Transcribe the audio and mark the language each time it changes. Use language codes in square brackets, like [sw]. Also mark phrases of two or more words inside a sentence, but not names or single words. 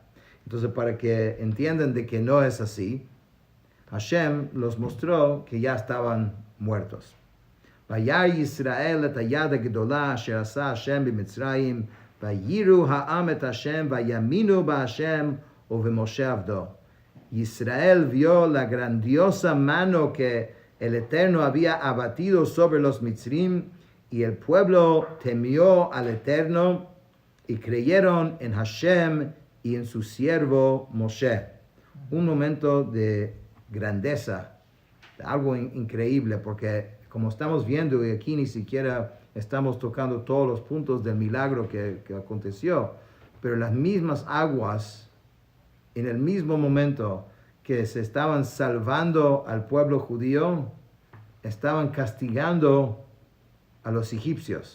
[es] Entonces, para que entiendan de que no es así, Hashem los mostró que ya estaban muertos. [he] וירא ישראל את היד הגדלה אשר עשה השם במצרים וייראו העם את השם ויאמינו בהשם ובמשה עבדו. [es] Israel vio la grandiosa mano que el Eterno había abatido sobre los Mitzrim, y el pueblo temió al Eterno y creyeron en Hashem y en su siervo Moshe. Un momento de grandeza, de algo increíble, porque como estamos viendo, y aquí ni siquiera estamos tocando todos los puntos del milagro que aconteció, pero las mismas aguas en el mismo momento que se estaban salvando al pueblo judío, estaban castigando a los egipcios.